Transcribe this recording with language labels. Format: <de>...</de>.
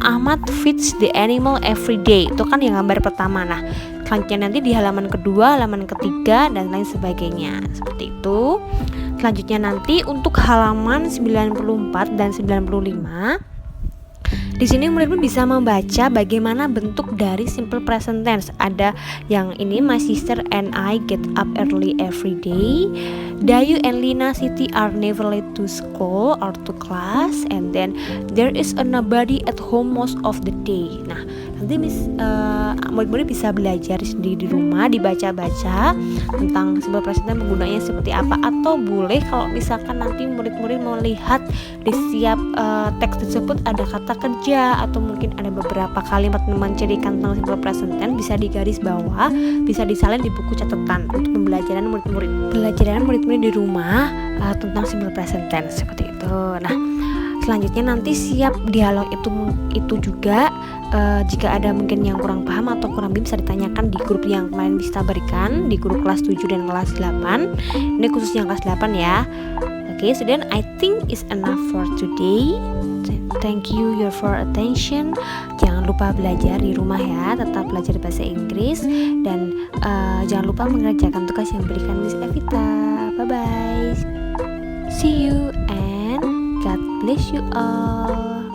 <en>Ahmad feeds the animal every day.</en> <id>Itu kan yang gambar pertama. Nah, selanjutnya nanti di halaman kedua, halaman ketiga, dan lain sebagainya. Seperti itu. Selanjutnya nanti untuk halaman 94 dan 95. Di sini murid-murid bisa membaca bagaimana bentuk dari simple present tense. Ada yang ini,</id> <en>my sister and I get up early every day. Dayu and Lina Siti are never late to school or to class. And then there is a nobody at home most of the day.</en> <id>Nah, nanti murid-murid bisa belajar sendiri di rumah, dibaca-baca tentang simple present tense penggunaannya seperti apa. Atau boleh kalau misalkan nanti murid-murid melihat di setiap teks tersebut ada kata kerja atau mungkin ada beberapa kalimat menceritakan tentang simple present tense, bisa digaris bawah, bisa disalin di buku catatan untuk pembelajaran murid-murid di rumah tentang simple present tense seperti itu. Nah, selanjutnya nanti siap dialog itu juga jika ada mungkin yang kurang paham atau kurang bisa ditanyakan di grup yang kemarin bisa berikan, di grup kelas 7 dan kelas 8. Ini khusus yang kelas 8 ya.</id> <en>Okay, so then I think it's enough for today. Thank you for attention.</en> <id>Jangan lupa belajar di rumah ya, tetap belajar bahasa Inggris, dan jangan lupa mengerjakan tugas yang diberikan Miss Evita.</id> <en>Bye bye. See you and God bless you all.</en>